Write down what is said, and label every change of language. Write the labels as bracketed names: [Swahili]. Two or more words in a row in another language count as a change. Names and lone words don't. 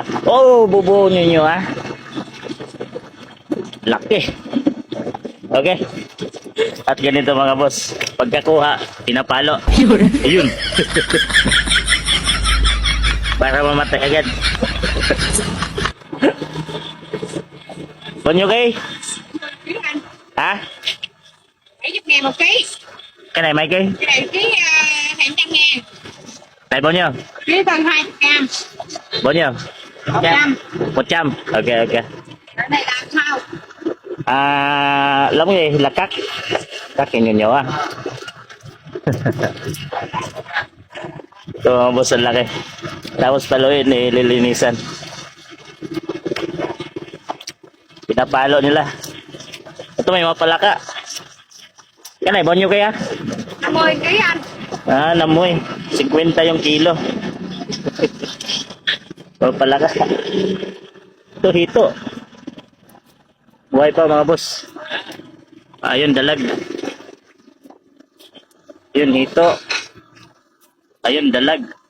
[Filipino] Oh, bubuo nyo ha. Laki. Okay. At ganito mga boss, pagkakuha, pinapalo. Ayun. Para mamatay agad. Bunyo kay? Ha? [Vietnamese] Hãy giúp nghe một ký. Cái này mấy ký? Cái này ký 200 ngàn. Này bao nhiêu? Ký phần 200 gram. Bao nhiêu? 100. 100. Ok ok. Ở đây là sao? Lóng gì là cắt cái nhỏ nhỏ. [Filipino] Ito boss ang laki. Tapos paluin nililinisan. Pinapalo nila. Ito may mga palaka. [Vietnamese] Cái này bao nhiêu kaya? 50 ký anh. [Filipino] 50. 50 yung kilo. O palaka. Ito hito. Buhay pa mga boss. Ayun dalag. Yun hito. Ayun dalag.